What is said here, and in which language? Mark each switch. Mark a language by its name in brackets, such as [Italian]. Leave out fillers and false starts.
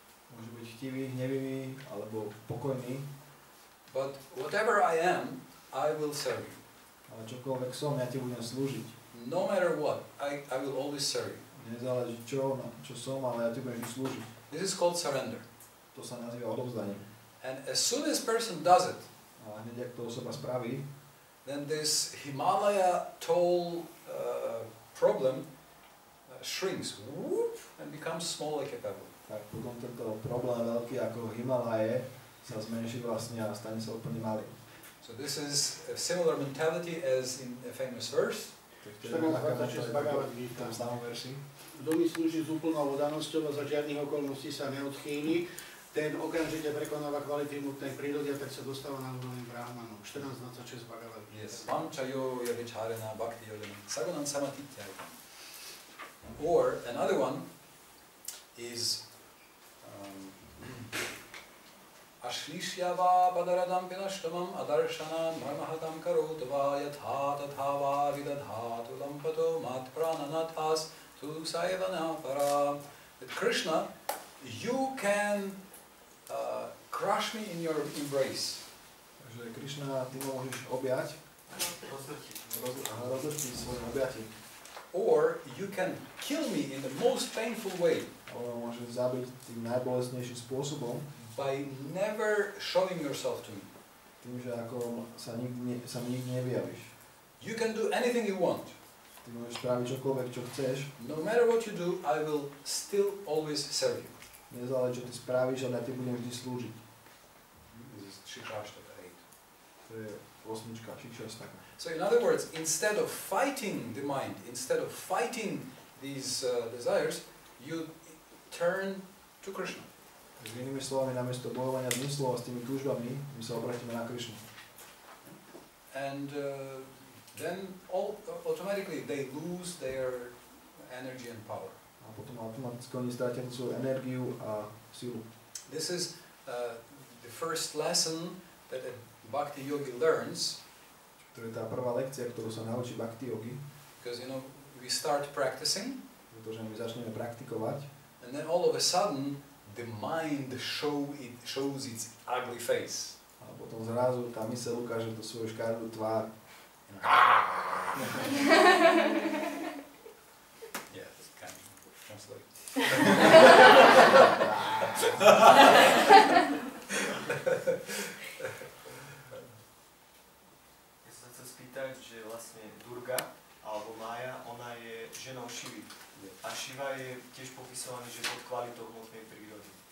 [Slovak] Môže byť chtivý, hnevivý alebo pokojný. [English] But whatever I am, I will serve you. [Slovak] Ale čokoľvek som, ja ti budem slúžiť. [English] No matter what, I will always serve you. [Slovak] Nezáleží čo som, ale ja ti budem slúžiť. [English] This is called surrender. [Slovak] To sa nazýva odovzdaním. [English] And as soon as person does it, [Slovak] A hneď ak to osoba spraví, [English] then this Himalaya tall problem shrinks whoop, and becomes small like a pebble. [Slovak] tak potom tento problém veľký ako Himalaje sa zmenší vlastne a stane sa úplne malý. [English] So this is a similar mentality as in a famous verse. [Slovak] To je taká mentalita v tom známom verši. Kto mi slúži s úplnou oddanosťou a za žiadnych okolností sa neodchýli, ten okamžite prekonáva kvality hmotnej prírody a tak sa dostáva na úroveň Brahmanov. [English] 14.26 Bhagavad Gita. Yes, [Sanskrit] Manchayo Yavicharena Bhakti Yodana Sagunam Samatitya. Or another one is Ashlishyava Padaradam Pinashtamam Adarshana Marmahatam Karotava Yatha Tathava Vidadhatu Lampato Mat Prananathas Tu Saivana Para. [English] That Krishna, you can crush me in your embrace. [Slovak] Takže Krišna, ty ma môžeš objať, rozdrtiť svojom objatí. [English] Or you can kill me in the most painful way. [Slovak] Alebo môžeš zabiť tým najbolestnejším spôsobom, [English] by never showing yourself to me. [Slovak] tým, že ako sa mi nikdy nevyjavíš. [English] You can do anything you want. [Slovak] Ty môžeš spraviť čokoľvek, čo chceš. [English] No matter what you do, I will still always serve you. [Slovak] Nezáleží, čo ty spravíš, ale ja ti budem vždy slúžiť. [English] This is Shikrashtaka 8. [Slovak] To je 8. Šiksastaka. [English] So in other words, instead of fighting the mind, instead of fighting these desires, you turn to Krishna. [Slovak] Takže inými slovami, namiesto bojovania s myslou a s tými túžbami, my sa obratíme na Krišnu. [English] And then automatically they lose their energy and power. [Slovak] A potom automaticky oni strátia svoju energiu a silu. [English] This is the first lesson that a bhakti yogi learns. [Slovak] To je tá prvá lekcia, ktorú sa naučí bhakti yogi. [English] Because we start practicing, [Slovak] Pretože my začneme praktikovať. [English] and then all of a sudden the mind shows its ugly face. [Slovak] A potom zrazu tá myseľ ukáže tú svoju škaredú tvár. [English] Yeah, that's kind of translate. [Slovak] Ja sa chcem spýtať, že vlastne Durga, alebo Mája, ona je ženou Šivy. A Šiva je tiež popisovaný, že pod kvalitou hmotnej prírody.